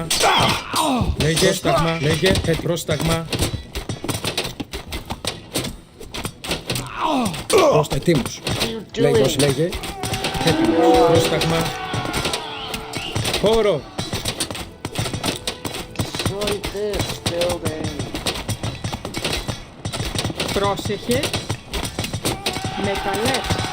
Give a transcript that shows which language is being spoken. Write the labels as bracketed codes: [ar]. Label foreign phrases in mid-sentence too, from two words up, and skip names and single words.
[el] Λέγε. Πρόσταγμα. Λέγε. Πρόσταγμα. Έτοιμος. Λέγε. Λέγε. Έτοιμος. Πρόσταγμα. Χώρο. [en] Destroy this building. [el] Πρόσεχε. Μεταλλεύς.